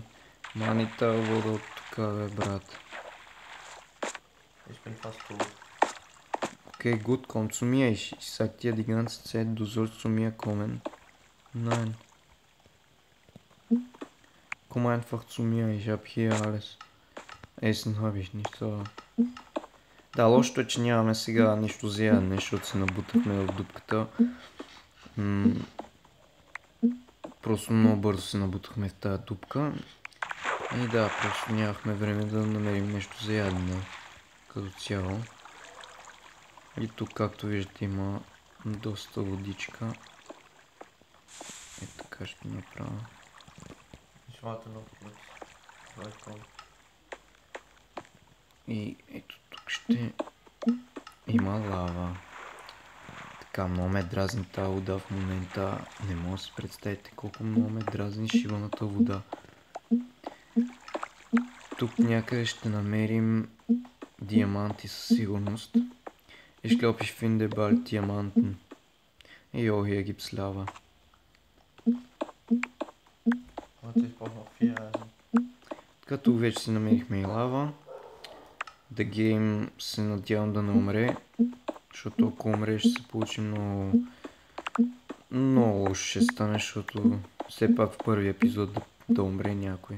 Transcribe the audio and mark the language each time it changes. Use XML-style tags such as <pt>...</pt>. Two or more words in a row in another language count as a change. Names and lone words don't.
<bg>Манита вода от тук, бе, брат.</bg> <de>Ich bin fast tot. Okay, gut, komm zu mir. Ich sag dir die ganze Zeit, du sollst zu mir kommen. Nein. Komm einfach zu mir, ich hab hier alles. Essen habe ich nicht, so.</de> <bg>Да, лошото е, че нямаме сега нищо за ядене, защото се набутахме в дупката. Просто много бързо се набутахме в тази дупка. И да, просто нямахме време да намерим нещо за ядене като цяло. И тук, както виждате, има доста водичка. Е, така ще направя.</bg> <de>Ich warte noch kurz. Vielleicht kommt.</de> <bg>И ето тук ще има лава. Така, много ме дразни тази вода в момента. Не мога да си представите колко много ме дразни шибаната вода. Тук някъде ще намерим диаманти със сигурност.</bg> <de>Ich glaube, ich finde bald Diamanten. Jo, hier gibt's Lava. Warte, ich brauche noch 4 Eisen.</de> <bg>Като вече си намерихме и лава, The Game се надявам да не умре, защото ако умре ще се получи много лошо ще стане, защото все пак в първи епизод да умре някой.</bg>